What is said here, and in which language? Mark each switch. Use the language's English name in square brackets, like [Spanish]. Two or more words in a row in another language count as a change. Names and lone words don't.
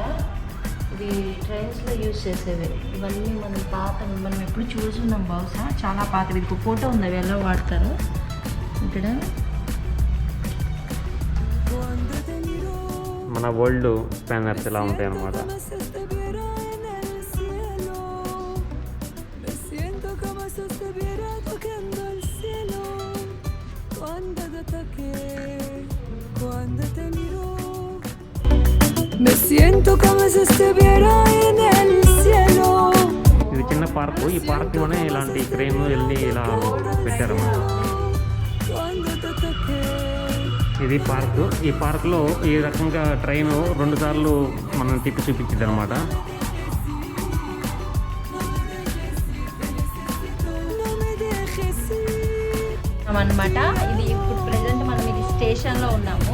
[Telugu] ఇవి ట్రైన్స్లో యూజ్ చేసేవి. ఇవన్నీ మనం ఎప్పుడు చూసున్నాం బహుశా. చాలా పాతవి. ఇది ఫోటో ఉంది అవి ఎలా వాడతారు ఇక్కడ. మన [English] old spanners [Telugu] ఇలా ఉంటాయి అన్నమాట. [Spanish] Me siento como si estuviera en el cielo. [Telugu] ఇది చిన్న పార్కు. ఈ పార్క్లోనే ఇలాంటి ట్రైన్ వెళ్ళి ఇలా పెట్టారన్నమాట. ఇది పార్కు. ఈ పార్కులో ఈ రకంగా ట్రైన్ 2 సార్లు మనం తిప్పి చూపించింది అనమాట. ఇది ఇప్పుడు ప్రజెంట్ మనం ఇది స్టేషన్లో ఉన్నాము.